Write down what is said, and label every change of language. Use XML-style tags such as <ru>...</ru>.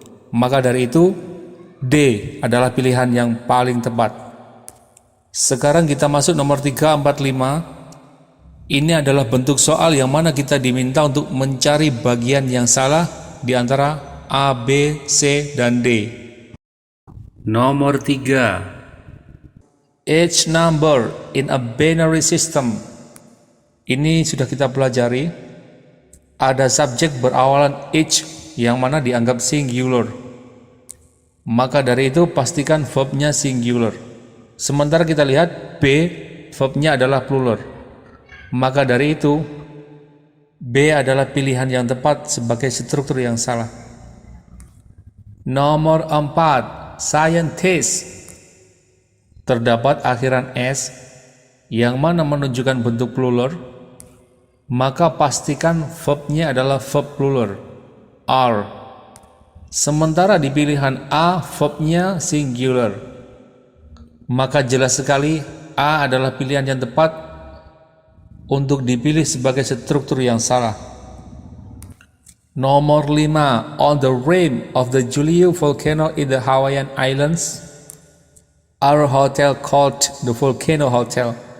<id>Maka dari itu, D adalah pilihan yang paling tepat. Sekarang kita masuk nomor 3, 4, 5. Ini adalah bentuk soal yang mana kita diminta untuk mencari bagian yang salah di antara A, B, C, dan D. Nomor 3.</id> <en>Each number in a binary system.</en> <id>Ini sudah kita pelajari. Ada subjek berawalan each yang mana dianggap singular. Maka dari itu pastikan verbnya singular. Sementara kita lihat B, verbnya adalah plural. Maka dari itu, B adalah pilihan yang tepat sebagai struktur yang salah. Nomor 4, scientist. Terdapat akhiran S, yang mana menunjukkan bentuk plural, maka pastikan verbnya adalah verb plural, are. Sementara di pilihan A, verbnya singular. Maka jelas sekali A adalah pilihan yang tepat untuk dipilih sebagai struktur yang salah. Nomor 5.</id> <en>On the rim of the Julio volcano in the Hawaiian Islands, our hotel called the Volcano Hotel.</en>